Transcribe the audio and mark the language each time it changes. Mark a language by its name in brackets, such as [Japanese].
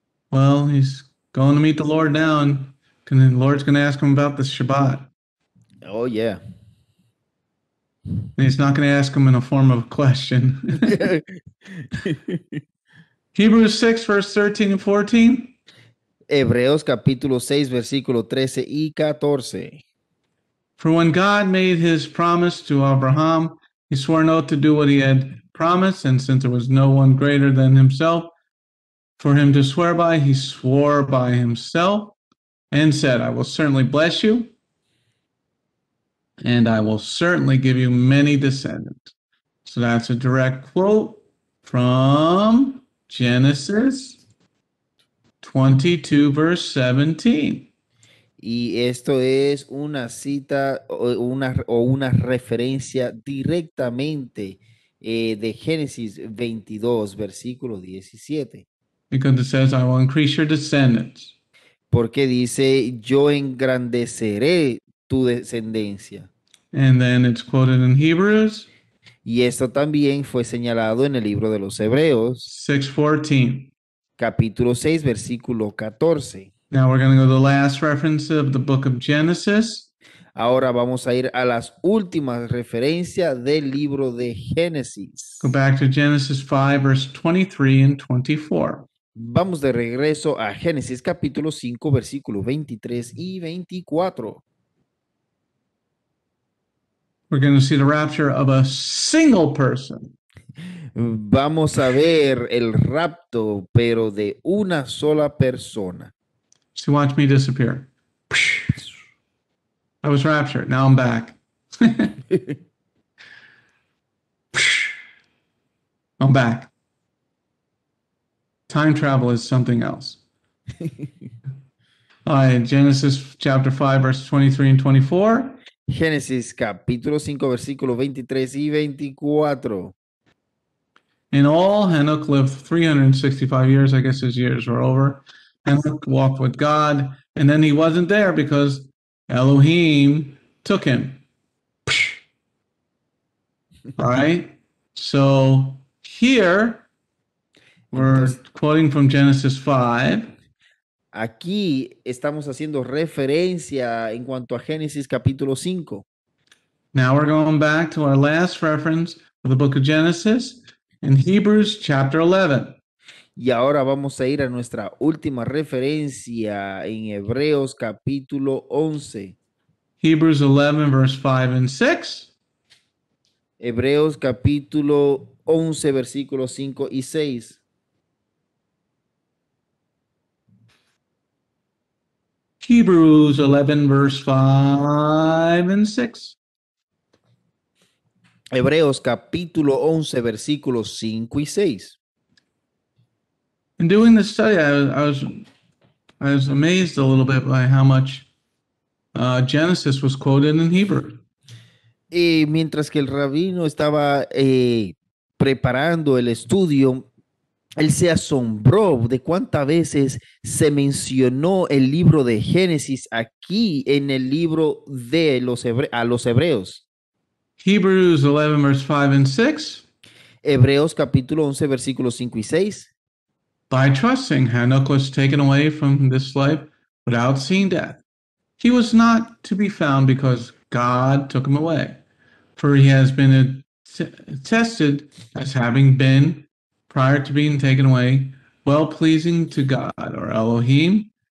[English] Well, he's going to meet the Lord now, and the Lord's going to ask him about the Shabbat. Oh, yeah. And he's not going to ask him in a form of a question. Hebrews 6, verse 13 and 14. [Spanish] Hebreos capítulo 6, versículo 13 y 14. [English] For when God made his promise to Abraham, he swore an oath to do what he had promised, and since there was no one greater than himself for him to swear by, he swore by himself and said, I will certainly bless you, and I will certainly give you many descendants. So that's a direct quote from Genesis 22, verse 17. [Spanish] Y esto es una cita o una referencia directamente de Génesis 22, versículo 17. [English] Because it says, I will increase your descendants. [Spanish] Porque dice, yo engrandeceré tu descendencia. [English] And then it's quoted in Hebrews. [Spanish] Y esto también fue señalado en el libro de los Hebreos. [English] 6:14. [Spanish] Capítulo 6, versículo 14. [English] Now we're going to go to the last reference of the book of Genesis. [Spanish] Ahora vamos a ir a las últimas referencias del libro de Génesis. [English] Go back to Genesis 5, verse 23 and 24. [Spanish] Vamos de regreso a Génesis capítulo 5, versículos 23 y 24. [English] We're going to see the rapture of a single person. [Spanish] Vamos a ver el rapto, pero de una sola persona. [English] So watch me disappear. I was raptured. Now I'm back. I'm back. Time travel is something else. All right, Genesis chapter 5, verse 23 and 24. [Spanish] Génesis capítulo 5, versículos 23 y 24. [English] In all, Enoch lived 365 years. I guess his years were over. Enoch walked with God, and then he wasn't there because Elohim took him. All right. So here we're quoting from Genesis 5. [Spanish] Aquí estamos haciendo referencia en cuanto a Génesis capítulo 5. [English] Now we're going back to our last reference of the book of Genesis in Hebrews chapter 11. [Spanish] Y ahora vamos a ir a nuestra última referencia en Hebreos capítulo 11. [English] Hebrews 11, verse 5 and 6. [Spanish] Hebreos capítulo 11, versículos 5 y 6. [English] Hebrews 11, verse 5 and 6. [Spanish] Hebreos capítulo 11, versículos 5 y 6. [English] In doing this study, I was amazed a little bit by how much Genesis was quoted in Hebrew. [Spanish] Y mientras que el rabino estaba preparando el estudio, él se asombró de cuántas veces se mencionó el libro de Génesis aquí en el libro de los hebreos. [English] Hebrews 11, verse 5 and 6. [Spanish] Hebreos capítulo 11, versículos 5 y 6. [English] By trusting, Hanok was taken away from this life without seeing death. He was not to be found because God took him away, for he has been attested as having been, prior to being taken away, well-pleasing to God, or Elohim.